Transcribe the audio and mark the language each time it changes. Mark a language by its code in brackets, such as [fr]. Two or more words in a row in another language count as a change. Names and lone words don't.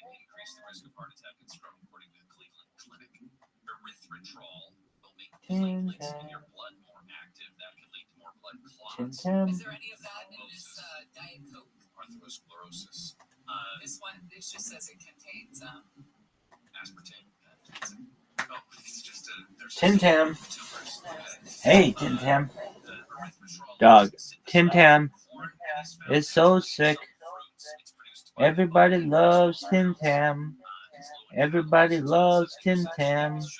[en] Tin Tam. Tin Tam. Is there any of that in this Diet Coke? Arthrosclerosis. This just says it contains aspartame. Tin Tam. Hey, Tin Tam. Dog. Tin Tam is so sick. Everybody loves Tin Tam. Everybody loves Tin Tam.